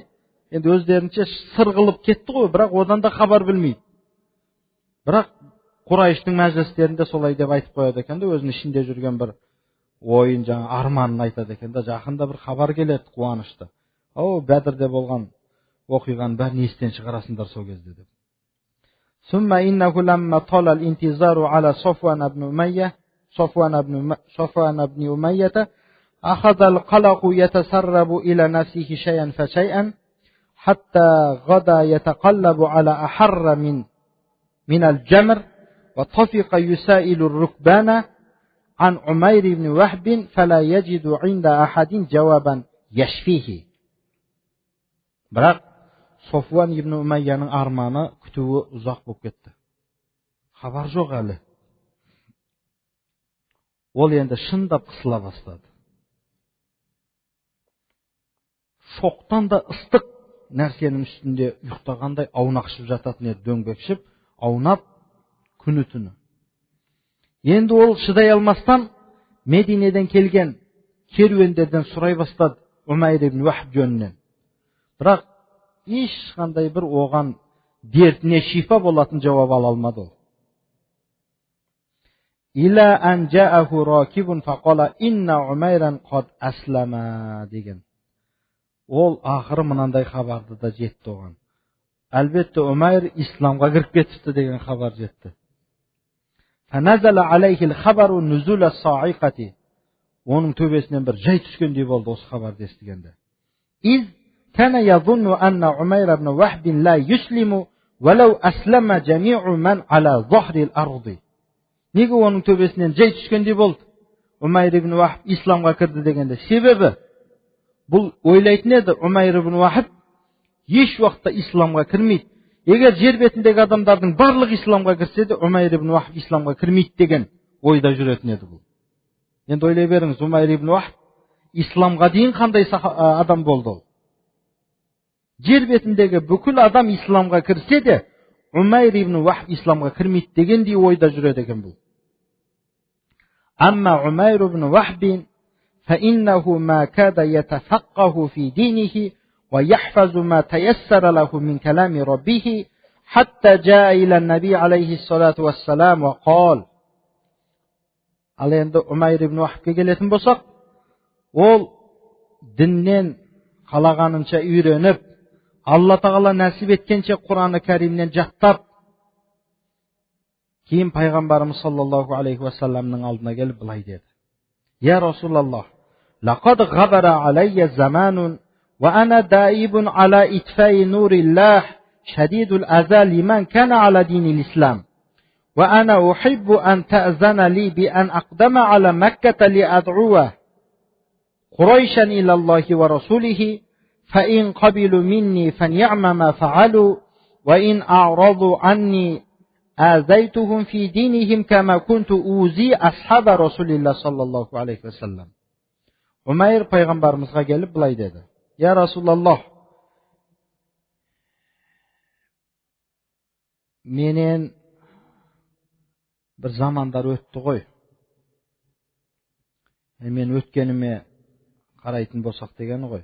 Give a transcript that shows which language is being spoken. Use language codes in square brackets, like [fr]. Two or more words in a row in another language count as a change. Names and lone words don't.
[kk] Енді өздерінше сыр қылып кетті ғой, бірақ одан да хабар білмейді. Бірақ Құрайыштың мәжілістерінде солай деп айтып қояды екен де, өзінің ішінде жүрген бір ойын, жаңа арманын айтады екен де, жақында бір хабар келеді, қуанышты. Бәдірде болған оқиғаның бәрін естен шығарасыңдар сол кезде деп. [ar] ثم إنه لما طال الانتظار على صفوان بن أمية أخذ القلق يتسرب إلى نفسه شيئا فشيئا حتى غدا يتقلب على أحر من الجمر وطفق يسائل الركبان عن عمير بن وهب فلا يجد عند أحد جوابا يشفيه. [kk] Бірақ Софуан ибн Умайяның арманы, күтуі ұзақ болып кетті. Хабар жоқ әлі. Ол енді шындап қысыла бастады. Шоқтан да ыстық нәрсенің үстінде ұйықтағандай аунақшып жататын еді, дөңбекшіп, аунап күні түні. Енді ол шыдай алмастан Мединеден келген керуендерден сұрай бастады Умайр ибн Вахб жөнінен. Бірақ ешқандай бір оған дертіне шифа болатын жауап ала алмады ол. [ar] إلى أن جاءه راكب فقال إن عميرا قد أسلم деген. [kk] Ол ақыры мынандай хабарды да жетті оған. Әлбетте Умайр исламға кіріп кетіпті деген хабар жетті. [ar] فنزل عليه الخبر نزول الصاعقة. [kk] Оның төбесінен бір жай түскендей болды осы хабарды естігенде. [ar] Из كان يظن أن عمير بن وهب لا يسلم ولو أسلم جميع من على ظهر الأرض. [kk] Неге оның төбесінен жай түскендей болды? Умайр ибн Вахб исламға кірді дегенде. Себебі бұл ойлайтын еді, Умайр ибн Вахб еш уақытта исламға кірмейді. Егер жер бетіндегі адамдардың барлығы исламға кірсе де, Умайр ибн Вахб исламға кірмейді деген ойда жүретін еді бұл. Енді ойлай беріңіз, Умайр ибн Вахб исламға дейін қандай адам болды ол? Жер бетіндегі бүкіл адам исламға кірсе де, Умайр ибн Вахб исламға кірмейді дегендей ойда жүреді екен бұл. [ar] أما عمير بن وهب فإنه ما كاد يتفقه في دينه ويحفظ ما تيسر له من كلام ربه حتى جاء إلى النبي عليه الصلاة والسلام وقال. [kk] Ал енді Умайр ибн Вахбке келетін болсақ, ол діннен қалағанынша үйреніп, Алла Тағала нәсіп еткенше Құраны Кәримнен жаттап, кейін пайғамбарымыз саллаллаху [ar] عليه وسلم [kk] алдына келіп былай деді: [ar] يا رسول الله لقد غبر علي زمان وأنا دائب على إطفاء نور الله شديد الأذى لمن كان على دين الإسلام وأنا أحب أن تأذن لي بأن أقدم على مكة لأدعو قريشا إلى الله ورسوله فإن قبلوا مني فنعم ما فعلوا وإن أعرضوا عني آذيتهم في دينهم كما كنت أوذي أصحاب رسول الله صلى الله عليه وسلم. [kk] Умайр пайғамбарымызға келіп былай деді: [ar] يا رسول الله, [kk] менен бір замандар өтті ғой. Мен өткеніме қарайтын болсақ дегені ғой.